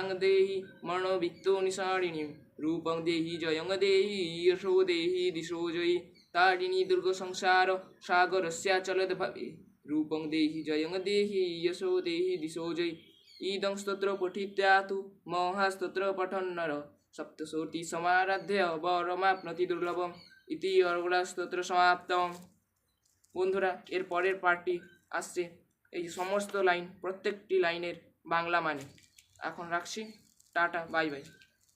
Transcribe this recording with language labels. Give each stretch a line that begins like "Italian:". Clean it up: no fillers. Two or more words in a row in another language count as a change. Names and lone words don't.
Sanskrit: देहि मनोवित्तो निसारिणीं रूपं देहि जयं देहि यशो देहि दिशो जयि तारिणी दुर्ग संसार सागरस्याचलद्भवे रूपं देहि जयं देहि यशो देहि दिशो जयि इदं स्तोत्र पठित्वा तु महास्तोत्र पठन्नर सप्तशोति समाराध्य वरमाप्नोति दुर्लभम इति अर्गला स्तोत्र समाप्तम।
Bangla: বন্ধুরা এর পরের পার্টি आसছে এই সমস্ত লাইন প্রত্যেকটি লাইনের বাংলা মানে। এখন রাখছি, টাটা,
English: bye bye.